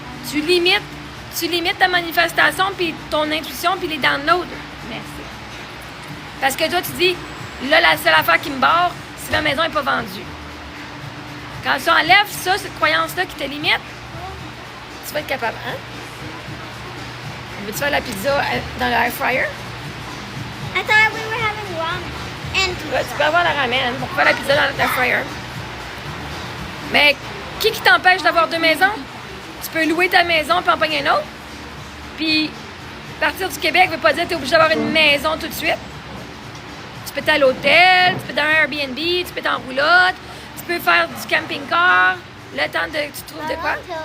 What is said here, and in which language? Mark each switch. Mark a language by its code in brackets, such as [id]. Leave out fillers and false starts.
[fr] Tu limites ta manifestation, puis ton intuition, puis les downloads. Merci. Parce que toi, tu dis, là, la seule affaire qui me barre, c'est que ma maison n'est pas vendue. Quand tu enlèves ça, cette croyance-là qui te limite, tu vas être capable, hein? Veux-tu faire la pizza dans le air fryer? [en] I thought we were having ramen and [fr] Ouais, tu peux avoir la ramen pour faire la pizza dans l'air fryer. Mais qui t'empêche d'avoir 2 maisons? Tu peux louer ta maison puis en pogner une autre. Puis partir du Québec ne veut pas dire que tu es obligé d'avoir une maison tout de suite. Tu peux être à l'hôtel, tu peux être dans un Airbnb, tu peux être en roulotte, tu peux faire du camping-car, le temps de tu trouves de quoi?